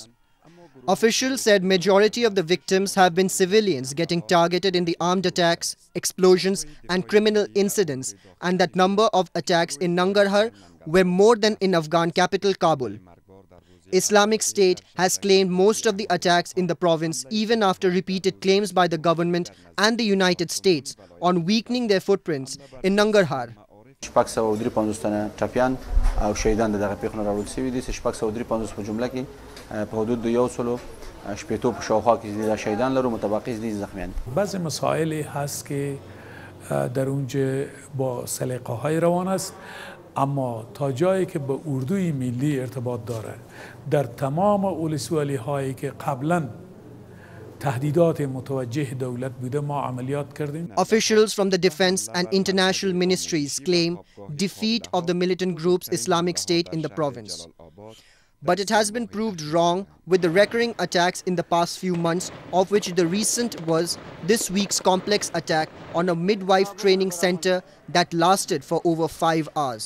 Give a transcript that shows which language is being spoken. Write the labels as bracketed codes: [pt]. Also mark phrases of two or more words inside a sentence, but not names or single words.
[en] Officials said majority of the victims have been civilians getting targeted in the armed attacks, explosions and criminal incidents, and that number of attacks in Nangarhar were more than in Afghan capital Kabul. Islamic State has claimed most of the attacks in the province even after repeated claims by the government and the United States on weakening their footprints in Nangarhar. [ps] شپږ سوه او درې پنځوس تنه ټپیان او شهیدان د دغه پیښو نه راوړل شوي دي. شپږ سوه او درې پنځوس په جمله کې په حدود د 100 شپېتو په شاوخوا کې شهیدان لرو، متبقی دي زخمیان. [fa] بعضی مسائلی هست که در اونجا با سلیقه‌های روان است، اما تا جایی که به اردوی ملی ارتباط داره در تمام ولسوالی هایی که قبلا تهدیدات متوجه دولت بوده ما عملیات کردیم. [en] Officials from the defense and international ministries claim defeat of the militant group's Islamic State in the province. But it has been proved wrong with the recurring attacks in the past few months, of which the recent was this week's complex attack on a midwife training center that lasted for over 5 hours.